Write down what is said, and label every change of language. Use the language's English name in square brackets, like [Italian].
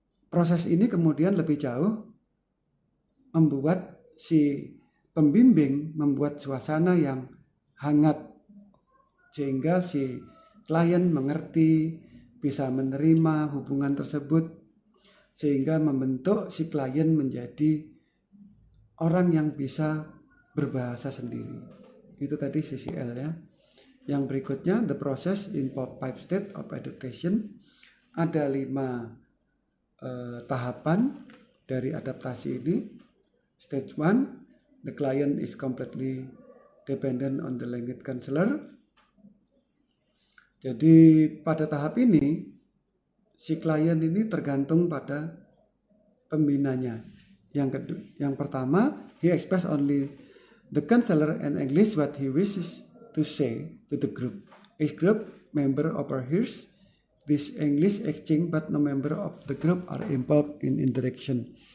[Indonesian] Proses ini kemudian lebih jauh membuat si pembimbing membuat suasana yang hangat sehingga si klien mengerti, bisa menerima hubungan tersebut, sehingga membentuk si klien menjadi orang yang bisa berbahasa sendiri. [English] Itu tadi CCL ya. Yang berikutnya, the process involve 5 steps of adaptation. [Indonesian] Ada 5 tahapan dari adaptasi ini. [English] Stage 1, the client is completely dependent on the language counselor. [Indonesian] Jadi pada tahap ini si klien ini tergantung pada pembinanya. [English] Yang pertama, he express only the counselor in English what he wishes to say to the group. Each group member overhears this English exchange but no member of the group are involved in interaction.